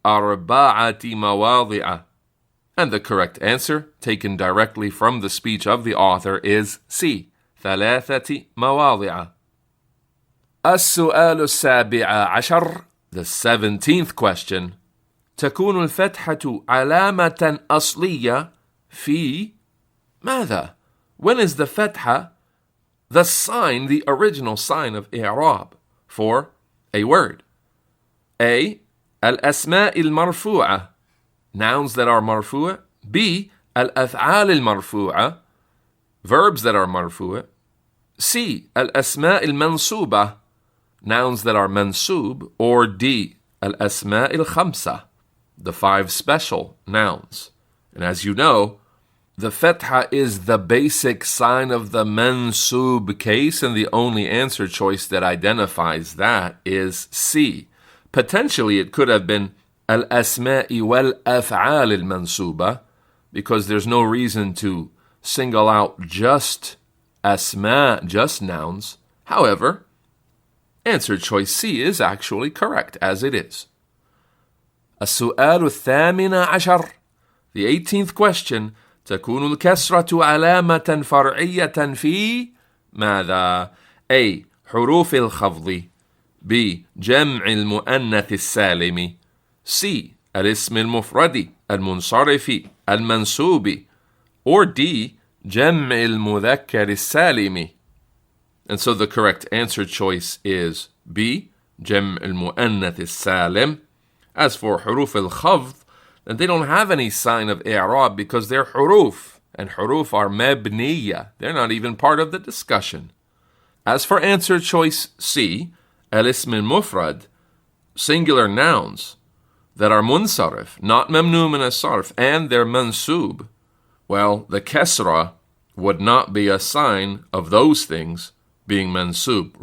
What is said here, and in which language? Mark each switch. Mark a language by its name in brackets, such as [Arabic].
[Arabic] أربعة مواضع. [English] And the correct answer, taken directly from the speech of the author, is C. [Arabic] ثلاثة مواضع. السؤال السابع عشر, [English] the 17th question. [Arabic] تكون الفتحة علامة أصلية في ماذا? [English] When is the fatha the sign, the original sign of i'rab for a word? A. [Arabic] الأسماء المرفوعة, [English] nouns that are marfu'. B. [Arabic] الأفعال المرفوعة, [English] verbs that are marfu'. C. [Arabic] الأسماء المنصوبة, [English] nouns that are mansub. Or D. [Arabic] الأسماء الخمسة, [English] the 5 special nouns. And as you know, the fatha is the basic sign of the mansub case, and the only answer choice that identifies that is C. Potentially it could have been [Arabic] al-asma'i wal-af'al al-mansuba, [English] because there's no reason to single out just asma, just nouns. However, answer choice C is actually correct as it is. [Arabic] السؤال الثامن عشر, [English] the 18th question. [Arabic] تكون الكسرة علامة فرعية في ماذا؟ A. حروف الخفض, B. جمع المؤنث السالم, C. الاسم المفرد المنصرف المنسوب, or D. جمع المذكر السالم. [English] And so the correct answer choice is B. [Arabic] جمع المؤنث السالم. [English] As for حروف الخفض, and they don't have any sign of i'rab because they're huruf, and huruf are mabniya. They're not even part of the discussion. As for answer choice C, al-ism al-mufrad, singular nouns that are munsarif, not mamnu min as-sarf, and they're mansub, well, the kasra would not be a sign of those things being mansub.